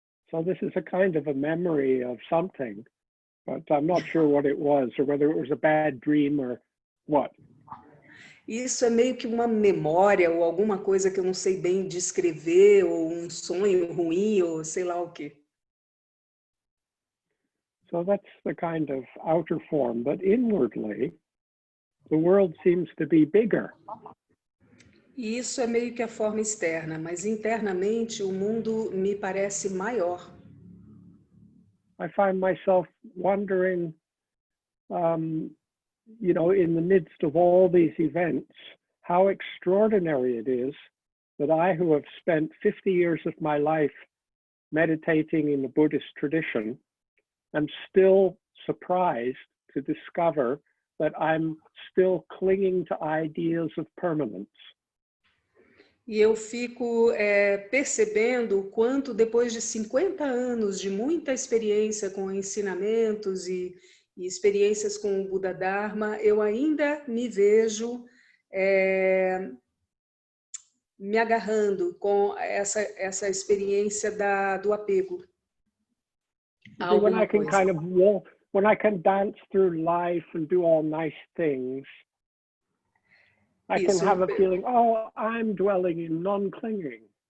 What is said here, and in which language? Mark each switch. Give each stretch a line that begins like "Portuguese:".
English: So this is a kind of a memory of something, but I'm not sure what it was or whether it was a bad dream or what.
Portuguese: Isso é meio que uma memória ou alguma coisa que eu não sei bem descrever, ou um sonho ruim, ou sei lá o quê.
English: So that's the kind of outer form, but inwardly, the world seems to be bigger.
Portuguese: E isso é meio que a forma externa, mas internamente o mundo me parece maior.
English: I find myself wondering, you know, in the midst of all these events, how extraordinary it is that I, who have spent 50 years of my life meditating in the Buddhist tradition, am still surprised to discover that I'm still clinging to ideas of permanence.
Portuguese: E eu fico percebendo o quanto, depois de 50 anos de muita experiência com ensinamentos e experiências com o Buda Dharma, eu ainda me vejo me agarrando com essa experiência do apego.
English: When I can kind of walk, when I can dance through life and do all nice things, I can have a feeling, oh, I'm dwelling in non-clinging.